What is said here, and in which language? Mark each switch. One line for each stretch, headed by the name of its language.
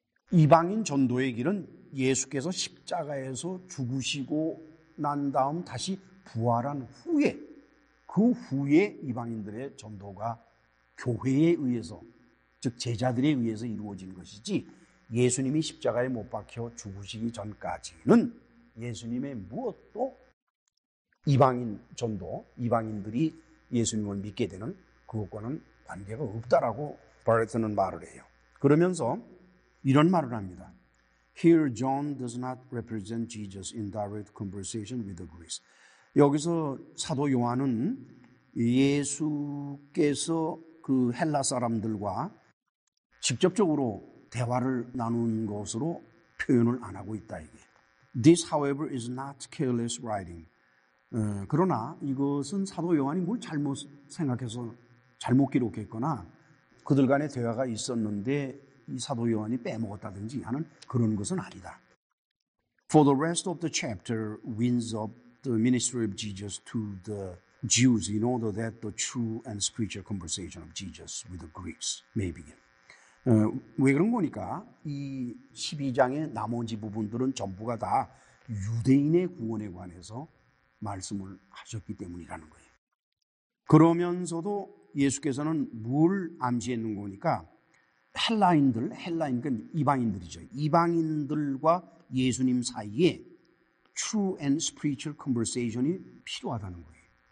Korean: 이방인 전도의 길은 예수께서 십자가에서 죽으시고 난 다음 다시 부활한 후에, 그 후에 이방인들의 전도가 교회에 의해서, 즉 제자들에 의해서 이루어진 것이지, 예수님이 십자가에 못 박혀 죽으시기 전까지는 예수님의 무엇도 이방인 전도, 이방인들이 예수님을 믿게 되는 그것과는 관계가 없다라고 바레트는 말을 해요. 그러면서 이런 말을 합니다.
English: Here John does not represent Jesus in direct conversation with the Greeks.
Korean: 여기서 사도 요한은 예수께서 그 헬라 사람들과 직접적으로 대화를 나눈 것으로 표현을 안 하고 있다. 이게.
English: This, however, is not careless writing.
Korean: 그러나 이것은 사도 요한이 뭘 잘못 생각해서 잘못 기록했거나 그들 간의 대화가 있었는데 이 사도 요한이 빼먹었다든지 하는 그런 것은 아니다.
English: For the rest of the chapter winds up the ministry of Jesus to the Jews in order that the true and spiritual conversation of Jesus with the Greeks may begin.
Korean: 왜 그런 거니까 이 12장의 나머지 부분들은 전부가 다 유대인의 구원에 관해서 말씀을 하셨기 때문이라는 거예요. 그러면서도 예수께서는 뭘 암시했는 거니까 헬라인, 그러니까 이방인들이죠. 이방인들과 예수님 사이에
English: true and spiritual conversation
Korean: 이 필요하다는 거예요.